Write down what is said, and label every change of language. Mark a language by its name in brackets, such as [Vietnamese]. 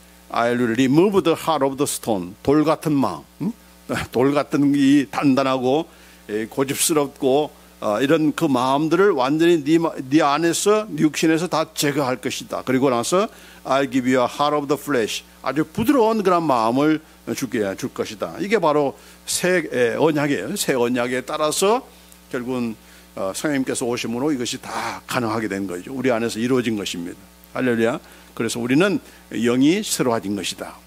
[English] I'll remove the heart of the stone. [Korean] 돌 같은 마음. 돌 같은 이 단단하고 고집스럽고 이런 그 마음들을 완전히 네 안에서 네 육신에서 다 제거할 것이다. 그리고 나서 [English] I'll give you a heart of the flesh. [Korean] 아주 부드러운 그런 마음을 줄 것이다. 이게 바로 새 언약이에요. 새 언약에 따라서 결국은 성령님께서 오심으로 이것이 다 가능하게 된 거죠. 우리 안에서 이루어진 것입니다. 할렐루야. 그래서 우리는 영이 새로워진 것이다.